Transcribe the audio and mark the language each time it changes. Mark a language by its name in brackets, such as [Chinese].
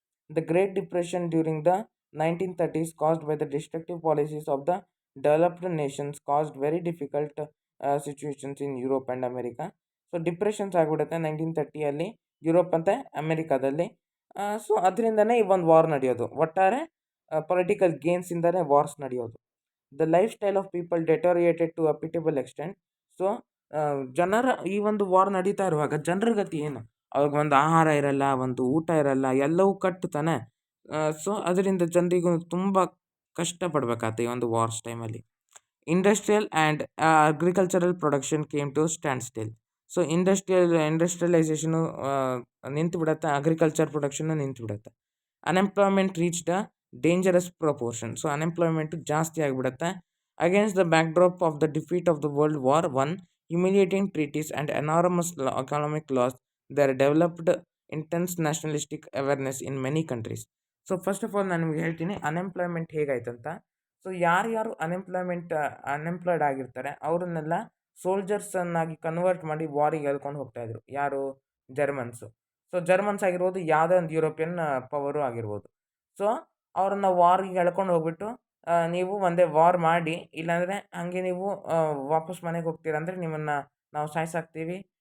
[English] The Great Depression during the 1930s, caused by the destructive policies of the developed nations, caused very difficult situations in Europe and America. [Kannada] So depressions ಆಗಿಬಿಡುತ್ತೆ 1930ಯಲ್ಲಿ Europe ಮತ್ತು ಅಮೆರಿಕಾದಲ್ಲಿ. So ಅದರಿಂದನೇ ಈ ಒಂದು war ನಡೆಯೋದು. ಒಟ್ಟಾರೆ political ಗೇನ್ಸಿಂದನೇ wars ನಡೆಯೋದು. [English] The life style of people deteriorated to a pitiable extent. [Kannada] So ಜನರ ಈ ಒಂದು ವಾರ್ ನಡೀತಾ ಇರುವಾಗ ಜನರ ಗತಿ ಏನು? ಅವಾಗ ಒಂದು ಆಹಾರ ಇರಲ್ಲ, ಒಂದು ಊಟ ಇರಲ್ಲ, ಎಲ್ಲವೂ ಕಟ್ಟು ತಾನೆ. ಸೊ ಅದರಿಂದ ಜನರಿಗೂ ತುಂಬ ಕಷ್ಟಪಡಬೇಕಾಗುತ್ತೆ ಈ ಒಂದು ವಾರ್ಸ್ ಟೈಮಲ್ಲಿ. [English] Industrial and agricultural production came to stand still. [Kannada] So ಇಂಡಸ್ಟ್ರಿಯಲೈಸೇಷನು ನಿಂತು ಬಿಡುತ್ತೆ, ಅಗ್ರಿಕಲ್ಚರ್ ಪ್ರೊಡಕ್ಷನ್ನು ನಿಂತು ಬಿಡುತ್ತೆ. [English] Unemployment reach the dangerous proportion. [Kannada] So unemployment ಜಾಸ್ತಿ ಆಗಿಬಿಡುತ್ತೆ. [English] Against the backdrop of the defeat of the world war one, humiliating treaties and enormous economic loss, there developed intense nationalistic awareness in many countries. [Kannada] So [English] first of all [Kannada] ನಾನು ನಿಮ್ಗೆ ಹೇಳ್ತೀನಿ unemployment ಹೇಗಾಯ್ತಂತ. So ಯಾರ್ಯಾರು unemployed ಆಗಿರ್ತಾರೆ ಅವರನ್ನೆಲ್ಲ ಸೋಲ್ಜರ್ಸನ್ನಾಗಿ convert ಮಾಡಿ ವಾರಿಗೆ ಎಳ್ಕೊಂಡು ಹೋಗ್ತಾಯಿದ್ರು. ಯಾರು? ಜರ್ಮನ್ಸು. So Germans ಆಗಿರ್ಬೋದು, ಯಾವುದೇ ಒಂದು ಯುರೋಪಿಯನ್ ಪವರು ಆಗಿರ್ಬೋದು. ಸೊ ಅವ್ರನ್ನ ವಾರಿಗೆ ಎಳ್ಕೊಂಡು ಹೋಗ್ಬಿಟ್ಟು ನೀವು ಒಂದೇ ವಾರ್ ಮಾಡಿ, ಇಲ್ಲಾಂದರೆ ಹಾಗೆ ನೀವು ವಾಪಸ್ ಮನೆಗೆ ಹೋಗ್ತೀರಂದರೆ ನಿಮ್ಮನ್ನು ನಾವು ಸಾಯಿಸಾಕ್ತೀವಿ.